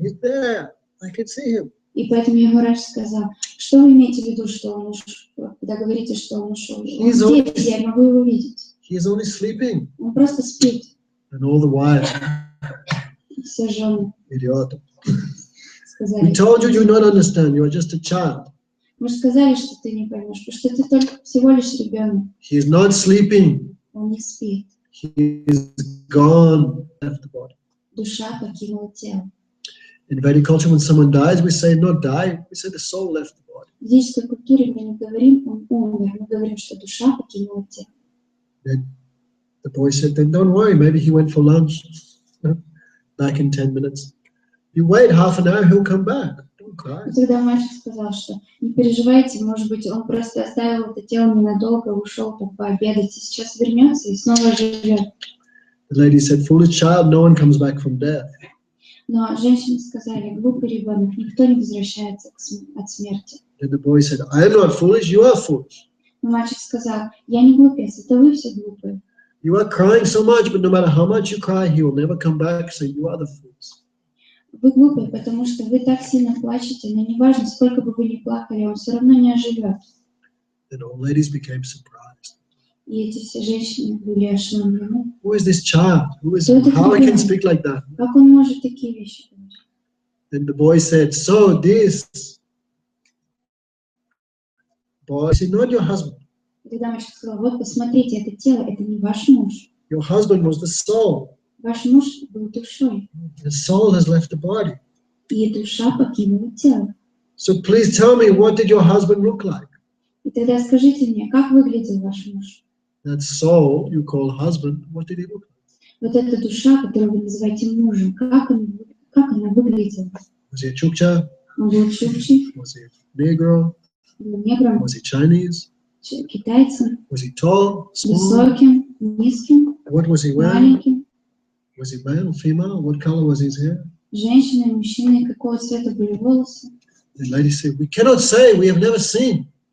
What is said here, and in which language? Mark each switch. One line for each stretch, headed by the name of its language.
English: He's there. I can see him.
Russian: И поэтому Ямарадж сказал, что вы имеете в виду, что он ушел, когда говорите, что он ушел? Он здесь, я могу его видеть.
English: He is only sleeping.
Russian: Он просто спит.
English: And all the while,
Russian: Все жены
English: idiot. We
Russian: сказали,
English: told you do not understand. You are just a child.
Russian: мы же сказали, что ты не поймешь, потому что ты только всего лишь ребенок.
English: He is not sleeping.
Russian: Он не спит.
English: He is gone, left the body.
Russian: Душа покинула тело.
English: In Vedic culture, when someone dies, we say not die. We say the soul left the body.
Russian: В ведической культуре мы не говорим, он умер, мы говорим, что душа покинула тело.
English: Then the boy said, then don't worry, maybe he went for lunch. Back in 10 minutes. You wait half an hour, he'll come back. Don't cry.
Russian: И тогда мальчик сказал, что не переживайте, может быть, он просто оставил это тело ненадолго, ушел там пообедать, и сейчас вернется и снова живет.
English: The lady said, foolish child, no one comes back from death.
Russian: Но женщины сказали, глупый ребенок, никто не возвращается от смерти.
English: And the boy said, I am not foolish, you are foolish.
Russian: Но мальчик сказал, я не глупец, это вы все глупые.
English: You are crying so much, but no matter how much you cry, he will never come back, so you are the fools.
Russian: Вы глупые, потому что вы так сильно плачете, но неважно, сколько бы вы ни плакали, он все равно не оживет.
English: Then all ladies became surprised.
Russian: И эти все женщины были ошеломлены.
English: Who is this child? How I can speak like that?
Russian: Как он может такие вещи говорить?
English: Then the boy said, so this boy is not your husband.
Russian: И тогда мальчик сказал, вот посмотрите, это тело, это не ваш муж.
English: Your husband was the soul.
Russian: Ваш муж был душой,
English: The soul has left the body.
Russian: и душа покинула тело.
English: So please tell me, what did your husband look like?
Russian: И тогда скажите мне, как выглядел ваш муж?
English: That soul you call husband, what did he look like?
Russian: Вот эта душа, которую вы называете мужем, как она выглядела?
English: Was he a Chukcha?
Russian: Он был чукчей,
English: Was he Negro?
Russian: был негром,
English: Was he Chinese?
Russian: китайцем,
English: Was he tall, small?
Russian: высоким, низким,
English: What was he wearing?
Russian: маленьким,
English: Was he male, female? What color was his hair?
Russian: женщиной, мужчиной, какого цвета были волосы.
English: The lady said, we cannot say, we have never seen.